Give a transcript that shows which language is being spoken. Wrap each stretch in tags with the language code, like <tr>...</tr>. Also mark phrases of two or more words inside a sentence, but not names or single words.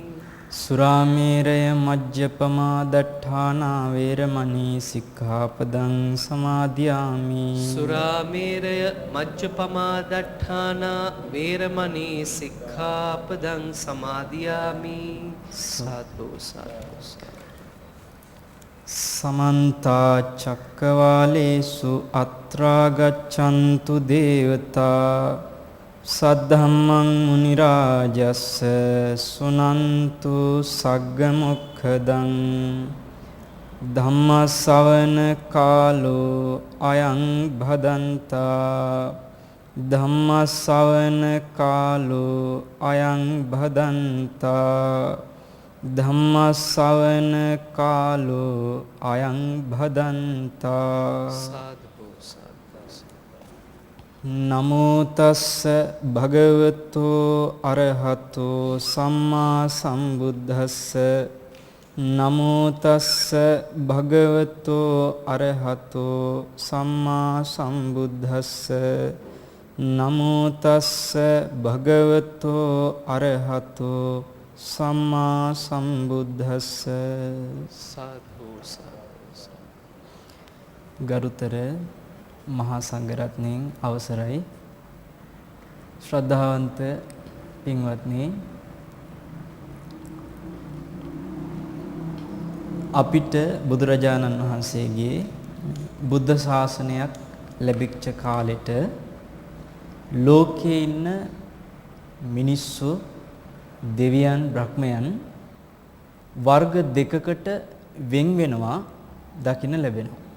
<pi>සුරාමේරය මජ්ජපමා දට්ඨානා වේරමණී සික්ඛාපදං සමාදියාමි. සුරාමේරය මජ්ජපමා දට්ඨානා වේරමණී සික්ඛාපදං සමාදියාමි. සාදු සාදු. සමන්ත චක්කවාලේසු අත්‍රා ගච්ඡන්තු දේවතා සද්ධම්මං මුනි රාජස්ස සුනන්තු සග්ග මොක්ඛදං ධම්ම ශ්‍රවණ කාලෝ අයං භදන්තා. ධම්ම ශ්‍රවණ කාලෝ අයං භදන්තා. ධම්ම ශ්‍රවණ කාලෝ අයං භදන්තා. නමෝ තස්ස භගවතෝ අරහතෝ සම්මා සම්බුද්දස්ස. නමෝ තස්ස භගවතෝ අරහතෝ සම්මා සම්බුද්දස්ස. නමෝ තස්ස භගවතෝ අරහතෝ සම්මා සම්බුද්දස්ස. සාදු</pi> <si>ගරුතර මහා සංඝරත්නයන් අවසරයි. ශ්‍රද්ධාවන්ත පින්වත්නි, අපිට බුදුරජාණන් වහන්සේගේ බුද්ධ ශාසනයක් ලැබිච්ච කාලෙට ලෝකයේ ඉන්න මිනිස්සු, දෙවියන්, බ්‍රහ්මයන් වර්ග දෙකකට වෙන් වෙනවා දකින්න ලැබෙනවා.</si>